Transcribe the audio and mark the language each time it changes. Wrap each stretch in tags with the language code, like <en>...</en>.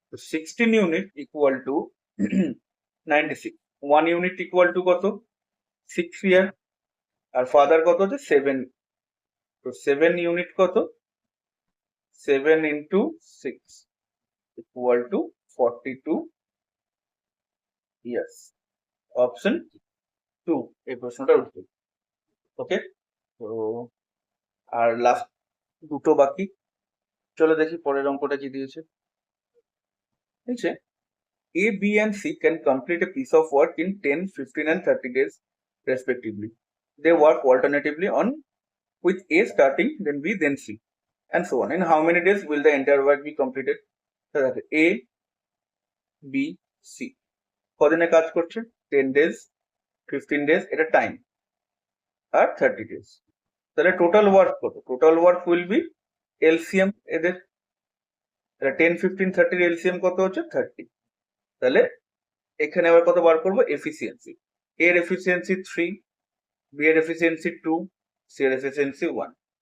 <bn>16 unit</bn> <en>equal to</en> <bn>96, 1 unit equal to কত, 6 ইয়ার, আর father কত হচ্ছে 7, তো 7 ইউনিট কত, 7 into 6 equal to 42 years, option 2 এই প্রশ্নটার উত্তর। ওকে, তো আর লাস্ট দুটো বাকি, চলো দেখি পরের অঙ্কটা কি দিয়েছে। বুঝছে,</bn> <en>A, B and C can complete a piece of work in 10, 15 and 30 days respectively. They work alternatively on with A starting, then B, then C, and so on. In how many days will the entire work be completed?</en> <bn>A, B, C কদিনে কাজ করছে, 10 days, 15 days, এটা time, আর 30 days, তাহলে total work কত,</bn> <en>total work will be LCM</en> <bn>এদের, তাহলে 10, 15, 30 এর LCM কত হচ্ছে 30, তাহলে এখানে আবার কত বার করবো, এফিসিয়েন্সি, এর এফিসিয়েন্সি 3, বি এর এফিসিয়েন্সি 2, সি এর এফিসিয়েন্সি 1।</bn>